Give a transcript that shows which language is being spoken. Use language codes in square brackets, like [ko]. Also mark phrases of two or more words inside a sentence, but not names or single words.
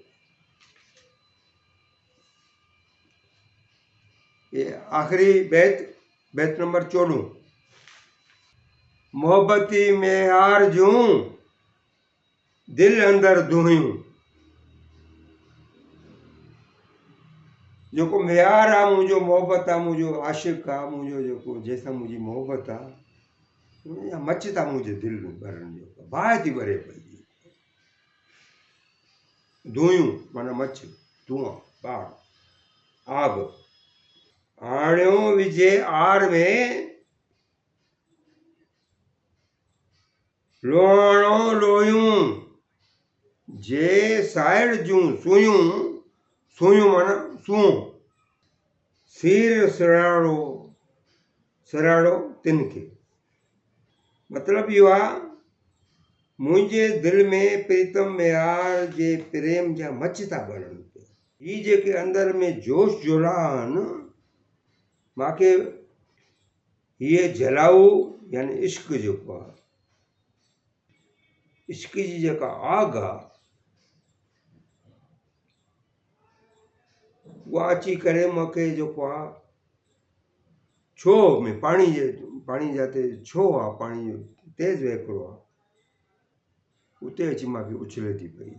[sd] ये आख़िरी बैत नंबर 14, मोहबती म्यार जूं दिल अंदर दुहियूं, जेको म्यार आहे मुंहिंजो, मोहबत आहे मुंहिंजो, आशिक़ आहे मुंहिंजो, जेको जंहिंसां मुंहिंजी मोहबत आहे, मच था मुंहिंजे दिलि में भरनि, जेको बाहि थी भरे पई, दुहियूं माना मच, धुआं, बाढ़, आग, आणियो विझे आर में लोहाणो लोहियूं, जे साइड जूं सुयूं, सुयूं माना सूं, सीर सिराड़ो, सिराड़ो तिनखे, मतिलबु इहो आहे, मुंहिंजे दिलि में प्रीतम म्यार जे प्रेम जा मच था ॿरनि पिया, ही जेके अंदरि में जोश जोला आहिनि, मूंखे हीअ जलाऊ यानी इश्क जेको आहे, इश्क जी जेका आग आहे उहा अची करे मूंखे जेको आहे छो में पाणी जाते छो आहे पाणी जो तेज़ वहिकिरो आहे उते अची मूंखे उछले थी पई।